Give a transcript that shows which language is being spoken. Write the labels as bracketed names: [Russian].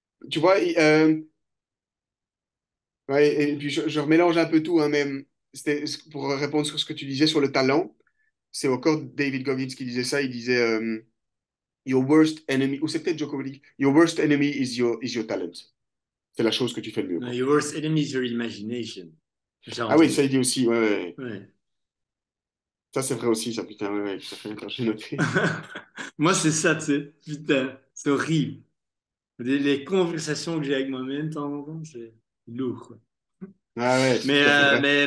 [French] Tu vois, ouais, et puis je remélange un peu tout, hein, même. C'était pour répondre sur ce que tu disais sur le talent. C'est encore David Goggins qui disait ça. Il disait [English] Your worst enemy, [French] ou c'est peut-être Djokovic, [English] Your worst enemy is your talent. [French] C'est la chose que tu fais le mieux, [English] no, [French] quoi. [English] your worst enemy is your imagination. [French] J'ai Ah oui, ça, entendu. il dit aussi, ouais, ouais. Ouais. Ça, c'est vrai aussi, ça, putain, ouais, ouais, tout à fait. Attends, j'ai noté. Moi, c'est ça, tu sais. Putain, c'est horrible. Les conversations que j'ai avec moi-même, de temps en temps, c'est lourd, quoi. Ah ouais, c'est tout à fait vrai.